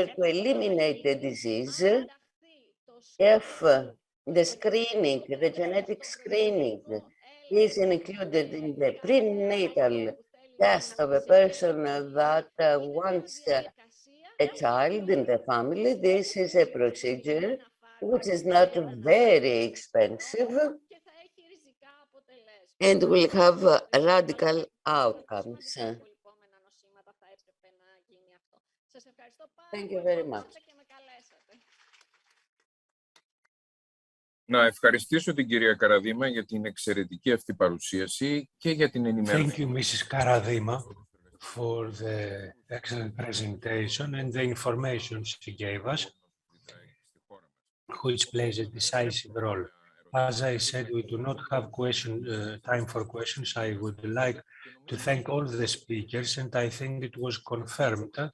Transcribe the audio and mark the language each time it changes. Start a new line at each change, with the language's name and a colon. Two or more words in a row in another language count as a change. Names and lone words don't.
English: to eliminate the disease, if the screening, the genetic screening is included in the prenatal test of a person that wants a child in the family, this is a procedure which is not very expensive and will have radical outcomes. Thank you very much.
Greek: Να ευχαριστήσω την κυρία Καραδήμα για την εξαιρετική αυτή παρουσίαση και για την ενημέρωση.
English: Thank you, Mrs. Karadima, for the excellent presentation and the information she gave us, which plays a decisive role. As I said, we do not have time for questions. I would like to thank all the speakers, and I think it was confirmed.